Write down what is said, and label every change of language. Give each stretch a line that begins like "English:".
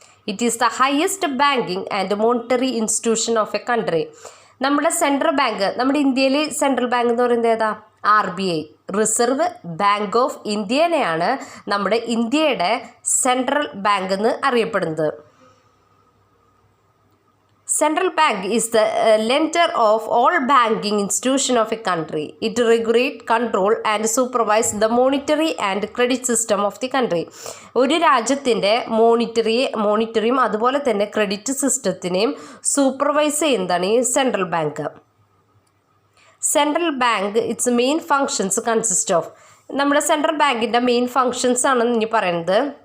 English: It is the highest banking and monetary institution of a country.
Malayalam: നമ്മുടെ central bank, നമ്മുടെ ഇന്ത്യയിൽ central bank എന്ന് പറയുന്നത് ഏതാ? RBI, റിസർവ് ബാങ്ക് ഓഫ് ഇന്ത്യനെയാണ് നമ്മുടെ ഇന്ത്യയുടെ സെൻട്രൽ ബാങ്ക് എന്ന് അറിയപ്പെടുന്നത്.
English: Central Bank is the lender of all banking institution of a country. It regulate, control and supervise the monetary and credit system of the country.
Malayalam: ഒരു രാജ്യത്തിൻ്റെ മോണിറ്ററിയും അതുപോലെ തന്നെ credit സിസ്റ്റത്തിനെയും supervise ചെയ്യുന്നതാണ് ഈ central bank. Central bank
English: its main functions consist of,
Malayalam: നമ്മുടെ central ബാങ്കിൻ്റെ main functions ആണെന്ന് ഇനി പറയുന്നത്.